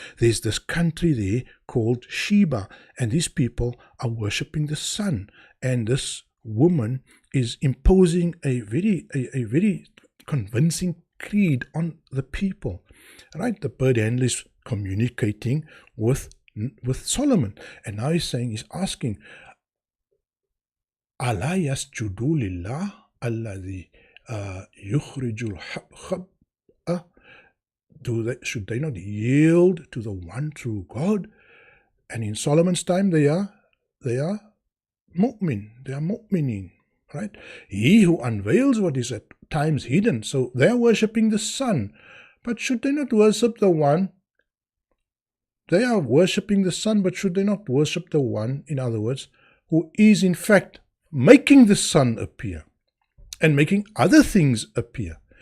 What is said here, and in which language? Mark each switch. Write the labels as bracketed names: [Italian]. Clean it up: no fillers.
[English] There's this country there called Sheba, and these people are worshipping the sun. And this woman is imposing a very convincing creed on the people. Right? The bird handler is communicating with Solomon. And now he's asking, [Arabic] ألا يسجدوا لله الذي يخرج الخبأ? [English] Should they not yield to the one true God? And in Solomon's time they are mu'min, they are mu'minin, right? He who unveils what is at times hidden. So they are worshipping the sun. But should they not worship the one? They are worshipping the sun, but should they not worship the one, in other words, who is in fact making the sun appear and making other things appear?